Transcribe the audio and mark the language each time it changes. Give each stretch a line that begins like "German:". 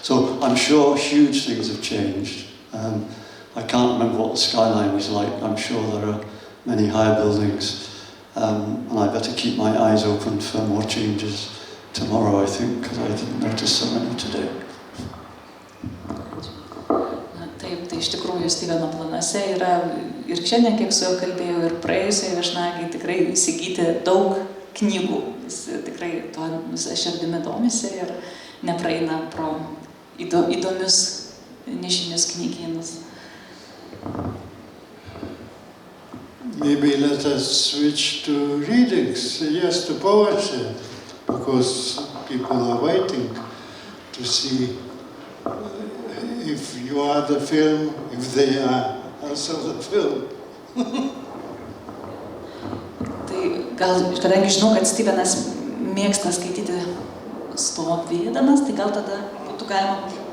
English: So I'm sure huge things have changed. I can't remember what the skyline was like. I'm sure there are many higher buildings. And I better keep my eyes open for more changes tomorrow, I think, because I didn't notice so many today.
Lithuanian: Taip, tai iš tikrųjų Steveno planuose yra ir šiandien, kiek su juo kalbėjau, ir praėjusioje viešnagėje tikrai įsigyti daug knygų. Jis tikrai tuo visą širdimi domisi ir nepraeina pro įdomius nišinius knygynus.
English: Maybe let us switch to readings, yes, to poetry, because people are waiting to see if you are the film, if they are also the film.
Lithuanian: Tai gal, kadangi žinau, kad Stevenas mėgsta skaityti stovėdamas, tai gal tada būtų galima...